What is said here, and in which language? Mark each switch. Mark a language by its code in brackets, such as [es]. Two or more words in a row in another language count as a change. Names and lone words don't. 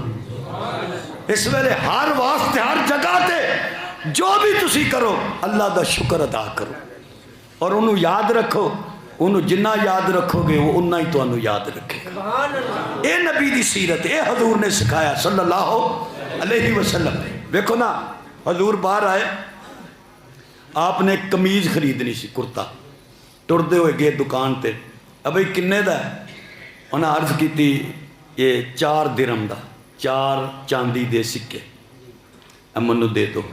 [pa] ਇਸ ਵੇਲੇ ਹਰ ਵਾਸਤੇ ਹਰ ਜਗ੍ਹਾ ਤੇ ਜੋ ਵੀ ਤੁਸੀਂ ਕਰੋ ਅੱਲਾ ਦਾ ਸ਼ੁਕਰ ਅਦਾ ਕਰੋ ਔਰ ਉਹਨੂੰ ਯਾਦ ਰੱਖੋ। ਉਹਨੂੰ ਜਿੰਨਾ ਯਾਦ ਰੱਖੋਗੇ ਉਹ ਉਨਾ ਹੀ ਤੁਹਾਨੂੰ ਯਾਦ ਰੱਖੇਗਾ। ਇਹ ਨਬੀ ਦੀ ਸੀਰਤ, ਇਹ ਹਜ਼ੂਰ ਨੇ ਸਿਖਾਇਆ [ar] صلى الله عليه وسلم. [pa] ਦੇਖੋ ਨਾ ਹਜ਼ੂਰ ਬਾਹਰ ਆਏ, ਆਪਨੇ ਇੱਕ ਕਮੀਜ਼ ਖ਼ਰੀਦਣੀ ਸੀ, ਕੁੜਤਾ, ਟੁਰਦੇ ਹੋਏ ਗਏ ਦੁਕਾਨ ਤੇ, ਅਬ ਕਿੰਨੇ ਦਾ? ਉਨ੍ਹੇਂ ਅਰਜ਼ ਕੀ ਯੇ 4 ਦਿਰਹਮ ਦਾ, 4 ਚਾਂਦੀ ਦੇ ਸਿੱਕੇ ਮੈਨੂੰ ਦੇ ਦੋ।